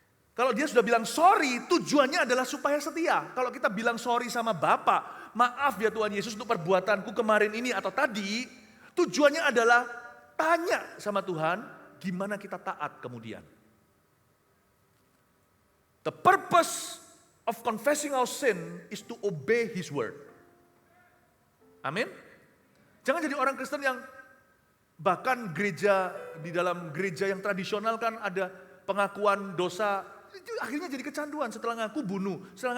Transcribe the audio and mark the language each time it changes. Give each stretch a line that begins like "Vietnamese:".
Indonesian: Kalau dia sudah bilang sorry, tujuannya adalah supaya setia. Kalau kita bilang sorry sama Bapak, maaf ya Tuhan Yesus untuk perbuatanku kemarin ini atau tadi, tujuannya adalah tanya sama Tuhan, gimana kita taat kemudian.
English: The purpose of confessing our sin is to obey His word.
Indonesian: Amin. Jangan jadi orang Kristen yang bahkan gereja, di dalam gereja yang tradisional kan ada pengakuan dosa, itu akhirnya jadi kecanduan. Setelah ngaku bunuh.